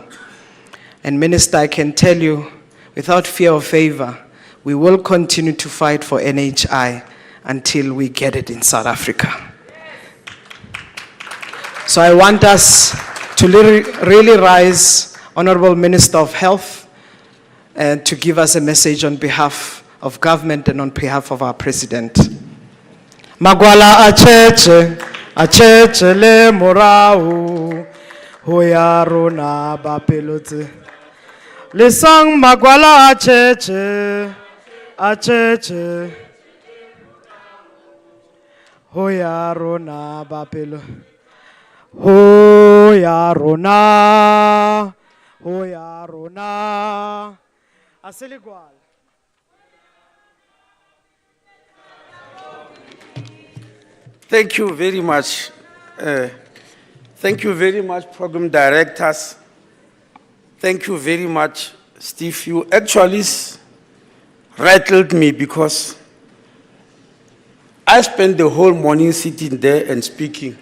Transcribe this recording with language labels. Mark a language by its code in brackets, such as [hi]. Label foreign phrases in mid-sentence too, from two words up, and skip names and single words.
[en] And Minister, I can tell you, without fear or favor, we will continue to fight for NHI until we get it in South Africa. So I want us to really rise, Honorable Minister of Health, and to give us a message on behalf of government and on behalf of our President. [st] Magwala acheche le morao, hoya rona bapelote. Lisang magwala acheche, hoya rona bapelo. Hoya rona, Asiligwal. [en] Thank you very much. Thank you very much, program directors. Thank you very much, Steve. You actually rattled me because I spent the whole morning sitting there and speaking.